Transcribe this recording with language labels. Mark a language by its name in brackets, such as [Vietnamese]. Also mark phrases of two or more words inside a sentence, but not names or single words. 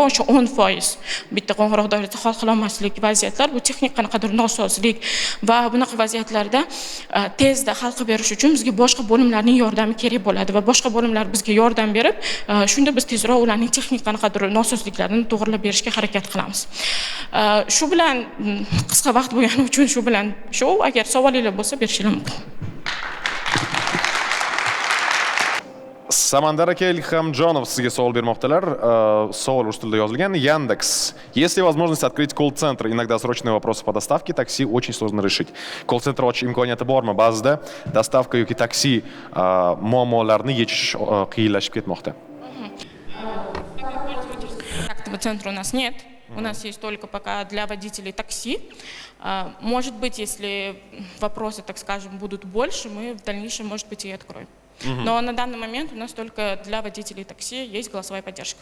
[Uzbek] O'sha 10% bitta qo'ng'iroq doirasida hal qila olmaslik vaziyatlar, bu texnik qanaqadir nosozlik va bunaqa vaziyatlarda tezda hal qilib berish uchun bizga boshqa bo'limlarning yordami kerak bo'ladi va boshqa bo'limlar bizga yordam berib, shunda biz tezroq ularning texnik qanaqadir nosozliklarini to'g'rilab berishga harakat qilamiz. Shu bilan qisqa vaqt bo'lgani uchun agar savolingiz bo'lsa berishingiz mumkin. Samandar aka, Ilhamjonov sizga savol bermoqdalar. Savol rus tilida yozilgan. [Russian] Яндекс. Есть ли возможность открыть колл-центр? Иногда срочные вопросы по доставке такси очень сложно решить. [Uzbek] Колл-центр ochib imkoniyati bormi? Ba'zida dostavka yoki taksi muammolarni yechish qiyinlashib ketmoqda. [Russian] Контактного центра у нас нет. У нас есть только пока для водителей такси. Может быть, если вопросы, так скажем, будут больше, мы в дальнейшем, может быть, и откроем. Но на данный момент у нас только для водителей такси есть голосовая поддержка.